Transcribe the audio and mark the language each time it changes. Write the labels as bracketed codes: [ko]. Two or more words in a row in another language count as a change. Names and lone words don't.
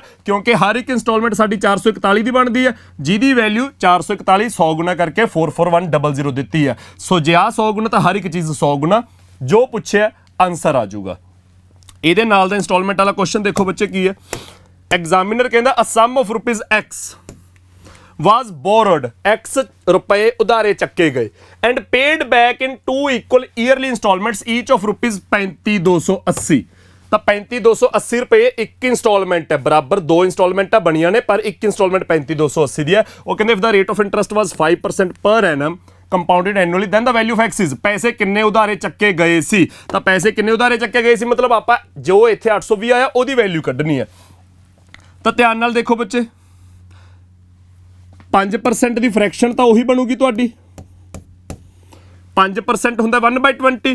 [pa] ਕਿਉਂਕਿ ਹਰ ਇੱਕ ਇੰਸਟਾਲਮੈਂਟ ਸਾਡੀ 441 ਦੀ ਬਣਦੀ ਹੈ, ਜਿਹਦੀ ਵੈਲਿਊ 441 100 ਗੁਣਾ ਕਰਕੇ 441,000 ਦਿੱਤੀ ਹੈ। ਸੋ ਜੇ ਆ 100 ਗੁਣਾ ਤਾਂ ਹਰ ਇੱਕ ਚੀਜ਼ 100 ਗੁਣਾ, ਜੋ ਪੁੱਛਿਆ ਆਂਸਰ ਆ ਜਾਊਗਾ। ਇਹਦੇ ਨਾਲ ਦਾ ਇੰਸਟਾਲਮੈਂਟ ਵਾਲਾ ਕੁਐਸਚਨ ਦੇਖੋ ਬੱਚੇ ਕੀ ਹੈ। ਐਗਜ਼ਾਮੀਨਰ ਕਹਿੰਦਾ [en] a sum of rupees X was borrowed, [pa] X ਰੁਪਏ ਉਧਾਰੇ ਚੱਕੇ ਗਏ [en] and paid back in 2 equal yearly installments each of rupees 35,280। [pa] ਤਾਂ 35,280 ਰੁਪਏ ਇੱਕ ਇੰਸਟਾਲਮੈਂਟ ਹੈ, ਬਰਾਬਰ ਦੋ ਇੰਸਟਾਲਮੈਂਟਾਂ ਬਣੀਆਂ ਨੇ ਪਰ ਇੱਕ ਇੰਸਟਾਲਮੈਂਟ 35,280 ਦੀ ਹੈ। ਉਹ ਕਹਿੰਦੇ [en] if the rate of interest was 5% per annum compounded annually then the value of X is, [pa] ਪੈਸੇ ਕਿੰਨੇ ਉਧਾਰੇ ਚੱਕੇ ਗਏ ਸੀ। ਤਾਂ ਪੈਸੇ ਕਿੰਨੇ ਉਧਾਰੇ ਚੱਕੇ ਗਏ ਸੀ ਮਤਲਬ ਆਪਾਂ ਜੋ ਇੱਥੇ 820 ਆਇਆ ਉਹਦੀ ਵੈਲਿਊ ਕੱਢਣੀ ਹੈ। ਤਾਂ ਧਿਆਨ ਨਾਲ ਦੇਖੋ ਬੱਚੇ, 5% ਦੀ ਫ੍ਰੈਕਸ਼ਨ ਤਾਂ ਉਹੀ ਬਣੂਗੀ ਤੁਹਾਡੀ, 5% ਹੁੰਦਾ 1/20।